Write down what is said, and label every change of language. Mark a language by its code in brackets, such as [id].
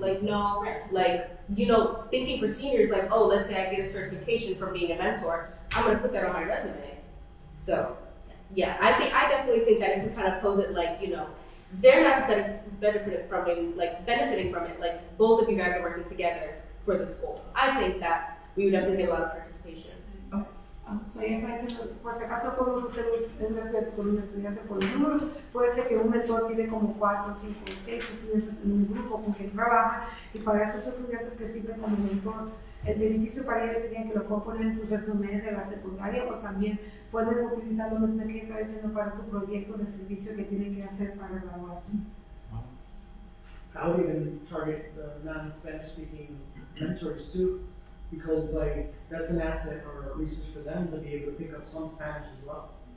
[en] Like, no, like, thinking for seniors, like, oh, let's say I get a certification from being a mentor, I'm going to put that on my resume. So, yeah, I definitely think that if we kind of pose it like, they're not just benefiting from it, like both of you guys are working together for the school. I think that we would definitely get a lot of participation. [es] So ella está diciendo, por si acaso podemos hacer con un estudiante por números, puede ser que un mentor tiene como 4, 5, 6 estudiantes en un grupo con quien trabaja, y para esos estudiantes que sirven como mentor, el beneficio para ellos sería que lo puedan poner en su resumen de la secundaria, o también pueden utilizar lo mismo que está diciendo para su proyecto de servicio que tienen que hacer para graduar. [en] I would even target the non-Spanish speaking mentors too, because like that's an asset or a resource for them to be able to pick up some Spanish as well.